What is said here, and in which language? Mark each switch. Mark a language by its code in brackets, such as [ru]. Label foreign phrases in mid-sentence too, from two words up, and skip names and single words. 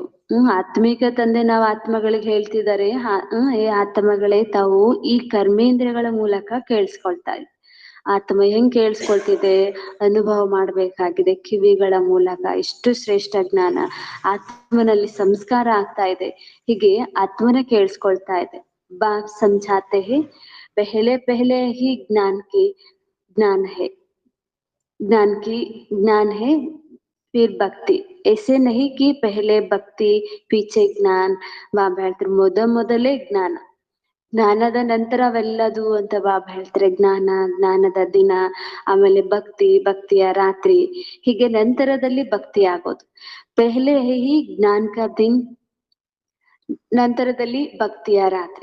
[kn] ಆತ್ಮಿಕ ತಂದೆ ನಾವು ಆತ್ಮಗಳಿಗೆ ಹೇಳ್ತಿದ್ದಾರೆ, ಏ ಆತ್ಮಗಳೇ ತಾವು ಈ ಕರ್ಮೇಂದ್ರಗಳ ಮೂಲಕ ಕೇಳಿಸ್ಕೊಳ್ತಾ ಇದೆ. ಆತ್ಮ ಹೆಂಗ್ ಕೇಳಿಸ್ಕೊಳ್ತಿದೆ, ಅನುಭವ ಮಾಡ್ಬೇಕಾಗಿದೆ ಕಿವಿಗಳ ಮೂಲಕ. ಇಷ್ಟು ಶ್ರೇಷ್ಠ ಜ್ಞಾನ ಆತ್ಮನಲ್ಲಿ ಸಂಸ್ಕಾರ ಆಗ್ತಾ ಇದೆ. ಹೀಗೆ ಆತ್ಮನ ಕೇಳಿಸ್ಕೊಳ್ತಾ ಇದೆ. [hi] बाप समझाते हैं पहले ही ज्ञान है फिर भक्ति. ऐसे नहीं कि पहले भक्ति पीछे ज्ञान. [kn] ಬಾಬಾ ಹೇಳ್ತಾರೆ ಮೊದಲೇ ಜ್ಞಾನದ ನಂತರ ಅವೆಲ್ಲದು ಅಂತ ಬಾಬಾ ಹೇಳ್ತಾರೆ. ಜ್ಞಾನದ ದಿನ, ಆಮೇಲೆ ಭಕ್ತಿಯ ರಾತ್ರಿ, ಹೀಗೆ ನಂತರದಲ್ಲಿ ಭಕ್ತಿ ಆಗೋದು. [hi] पहले ही ज्ञान का दिन, [kn] ನಂತರದಲ್ಲಿ ಭಕ್ತಿಯ ರಾತ್ರಿ.